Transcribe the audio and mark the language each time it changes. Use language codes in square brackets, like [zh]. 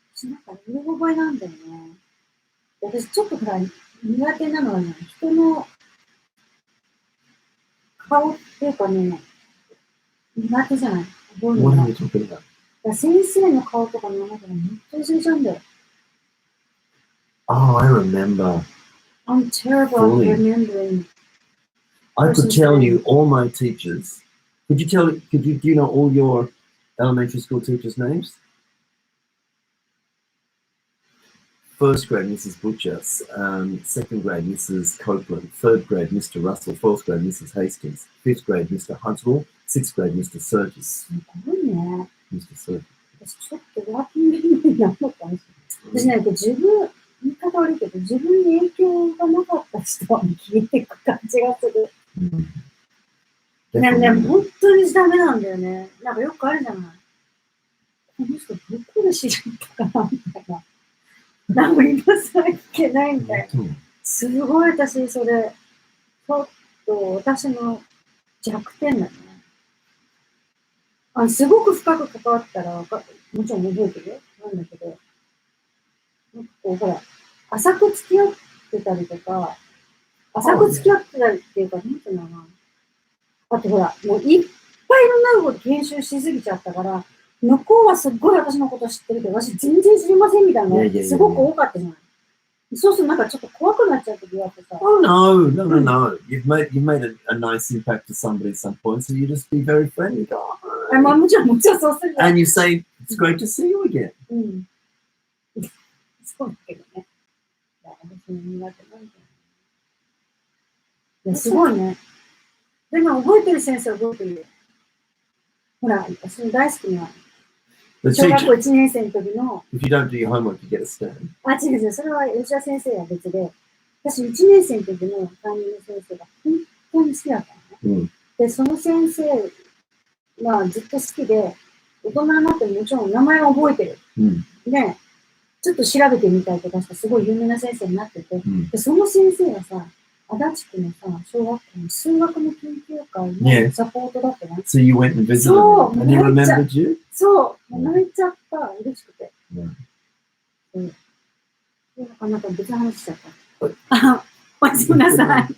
[ja] なんか見覚えなんだよね。私ちょっとほら苦手なのはね、人の顔っていうかね、苦手じゃない。覚えるのが。先生の顔とかの中でめっちゃ忘れちゃうんだよ。 [en] Oh, I remember. I'm terrible at remembering. I could tell you all my teachers do you know all your elementary school teachers' names? First grade, Mrs. Butcher, second grade, Mrs. Copeland, third grade, Mr. Russell, fourth grade, Mrs. Hastings, fifth grade, Mr. Huntsville, sixth grade, Mr. Surtis. [ja] すごいね。 [en] Mr. Surtis. [ja] 私ちょっとワーキングメモリーなかったんですよ。私なんか自分、言い方悪いけど、自分に影響がなかった人は聞いていく感じがする。でも本当にダメなんだよね。なんかよくあるじゃない。この人どこで知ったかなみたいな。何も今更いけないみたいな。すごい私それ、ちょっと私の弱点だね。すごく深く関わったら、もちろん覚えてるよ。なんだけど、ほら、浅く付き合ってたりとか、浅く付き合ってたりっていうか、なんていうのかな。あとほら、もういっぱいいろんなこと研修しすぎちゃったから、向こうはすっごい私のこと知ってるけど、私全然知りませんみたいなのすごく多かったじゃない。そうするとなんかちょっと怖くなっちゃうときがあってさ。 [en] Oh no, no, no, no. You've made a nice impact to somebody at some point, so you just be very friendly. [ja] まあもちろんそうする。 [en] And you say, it's great to see you again. [ja] うん。そうだけどね。私も苦手なんだよね。すごいね。でも覚えてる先生は覚えてるよ。ほら、私の大好きな。小学校1年生の時の。 [en] If you don't do your homework, you get a stone. [ja] 違う違う、それは吉田先生は別で、私1年生の時の担任の先生が本当に好きだったのね。で、その先生はずっと好きで、大人になってもちろん名前は覚えてる。で、ちょっと調べてみたりとかしたすごい有名な先生になってて、でその先生がさ、足立区のさ、小学校の数学の研究会のサポートだったね。 [en] So you went and visited him, and he remembered you? [ja] そう、泣いちゃった、嬉しくて。なんか別の話しちゃった。おやすみなさい。